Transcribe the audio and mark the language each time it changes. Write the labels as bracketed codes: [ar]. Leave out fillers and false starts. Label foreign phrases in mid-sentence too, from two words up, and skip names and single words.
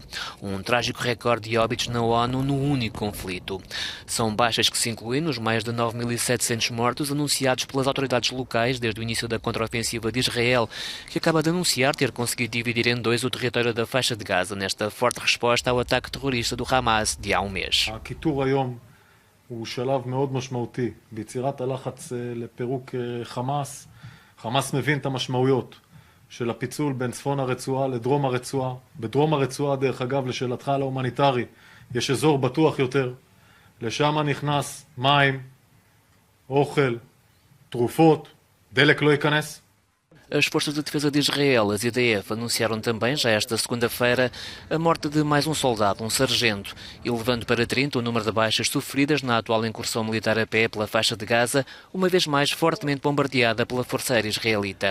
[pt] Um trágico recorde de óbitos na ONU num único conflito. São baixas que se incluem nos mais de 9.700 mortos anunciados pelas autoridades locais desde o início da contraofensiva de Israel, que acaba de anunciar ter conseguido dividir em 2 o território da faixa de Gaza nesta forte resposta ao ataque terrorista do Hamas de há um mês. [he] הוא שלב מאוד משמעותי ביצירת הלחץ לפירוק חמאס. חמאס מבין את המשמעויות של הפיצול בין צפון הרצועה לדרום הרצועה. בדרום הרצועה, דרך אגב, לשאלתך על ההומניטרי, יש אזור בטוח יותר. לשם נכנס מים, אוכל, תרופות, דלק לא ייכנס. [pt] As Forças de Defesa de Israel, as IDF, anunciaram também, já esta segunda-feira, a morte de mais um soldado, um sargento, elevando para 30 o número de baixas sofridas na atual incursão militar a pé pela faixa de Gaza, uma vez mais fortemente bombardeada pela Força Aérea Israelita.